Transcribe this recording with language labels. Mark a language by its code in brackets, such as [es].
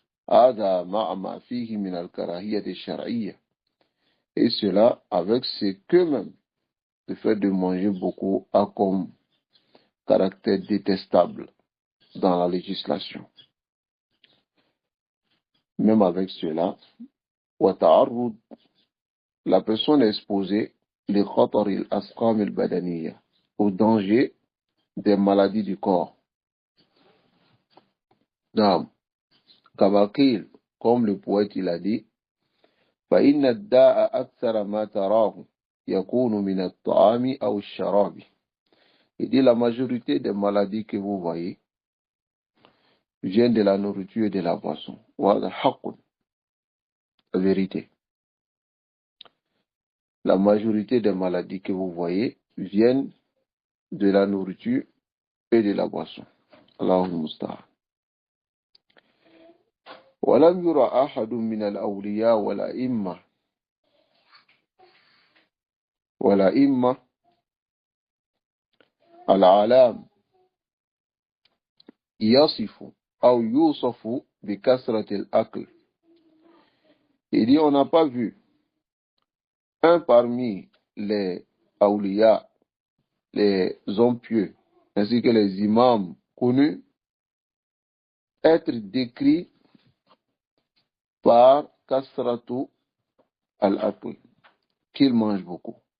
[ar] هذا مع ما فيه من الكراهية الشرعية. [fr] Et cela avec ce que même le fait de manger beaucoup a comme caractère détestable dans la législation. Même avec cela, [ar] وتعرض, [fr] la personne est exposée [ar] لخطر الأسقام البدنية, [fr] au danger des maladies du corps. [ar] نعم كما قيل, [fr] comme le poète il a dit, [ar] فإن الداء أكثر ما تراه يكون من الطعام أو الشراب. [fr] Il dit la majorité des maladies que vous voyez viennent de la nourriture et de la boisson. [ar] وهذا حق, [fr] la vérité. La majorité des maladies que vous voyez viennent de la nourriture et de la boisson. [ar] Allahul Musta'an. ولم يرى أحد من الأولياء والأئمة العلام يصف أو يوصف بكثرة الأكل. [fr] Il dit, on n'a pas vu un parmi les awliya, les hommes pieux, ainsi que les imams connus, être décrit par [ar] kasratu al-akl, [fr] qu'il mange beaucoup.